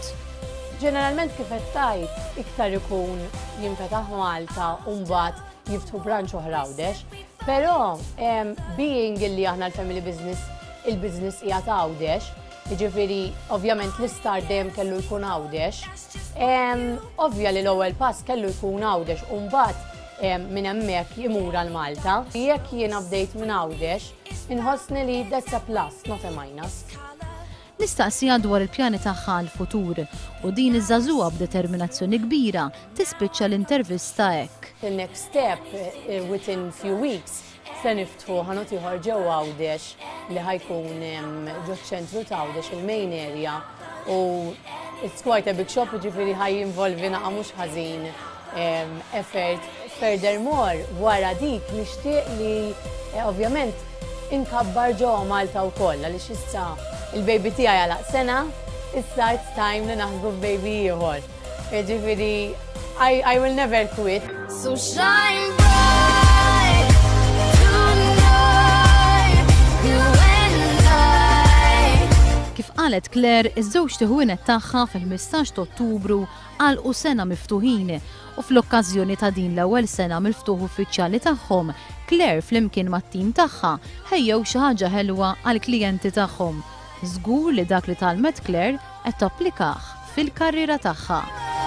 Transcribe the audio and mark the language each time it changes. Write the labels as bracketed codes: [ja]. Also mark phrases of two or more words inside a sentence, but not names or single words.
[mt] Ġeneralment kif qed tgħid iktar ikun jinfetaħ Malta u mbagħad jiftħu branch oħra Għawdex, però being illi aħna l- [en] family business, [mt] il-business hija ta' Għawdex, jiġifieri ovvjament l-istar dejjem kellu jkun Għawdex. Ovvja li l-ewwel pass kellu jkun Għawdex u mbagħad minn hemmhekk imur għal Malta. Jekk jiena bdejt minn Għawdex, inħossni li [en] that's a plus, not a minus. [mt] Nistaqsija dwar il-pjani tagħha għall-futur u din iż-żagħżugħa b'determinazzjoni kbira tispiċċa l-intervista hekk. [en] The next step within few weeks [mt] se niftħu ħanut ieħor ġewwa Għawdex li ħajkun ġo ċ-ċentru ta' Għawdex il- [en] main area [mt] u [en] it's quite a big shop, [mt] ġifieri ħaj jinvolvi naqa' mhux ħażin effort. Furthermore, wara dik nixtieq li ovvjament inkabbar ġewwa Malta wkoll għaliex issa il-baby tiegħi għalaq sena, issa [en] it's time [mt] li naħsbu f'baby ieħor. [en] Jiġifieri I will never quit. So shine bright tonight, you and I. [mt] Kif qalet Claire, iż-żewġ tiħwienet tagħha fil-15 ta' Ottubru għalqu sena miftuħin u fl-okkażjoni ta' din l-ewwel sena mill-ftuħ uffiċjali tagħhom, Claire flimkien mat-tim tagħha ħejjew xi ħaġa ħelwa għall-klijenti tagħhom. Żgur li dak li talmet Claire qed tapplikah fil-karriera tagħha.